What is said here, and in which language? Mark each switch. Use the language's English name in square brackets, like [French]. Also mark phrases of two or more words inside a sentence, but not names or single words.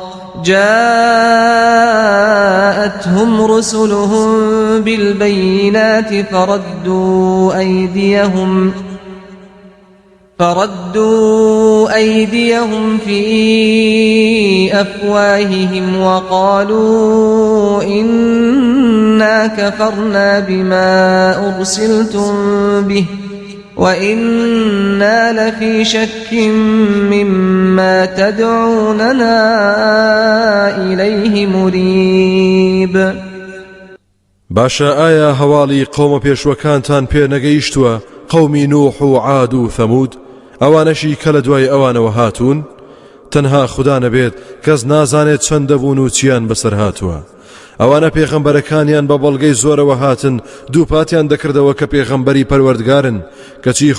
[Arabic] جاءتهم رسلهم بالبينات فردوا أيديهم في أفواههم وقالوا إنا كفرنا بما أرسلتم به وإنا لفي شك مما تدعوننا إليه مريب. [Central Kurdish] باشا ئایا هەواڵی قەومە پێشوەکانتان پێ نەگەیشتووە قەومی نوح و عاد و ثەمود ئەوانەشی کە لە دوای ئەوانەوە هاتوون تەنها خوددا نەبێت کەس نازانێت چەند دەبوون و چیان بەسەر هاتووە ئەوانە پێغەمبەرەکانیان بە بەڵگەی زۆرەوە هاتن دووپاتیان دەکردەوە کە پێغەمبەری پەروەردگارن کەچی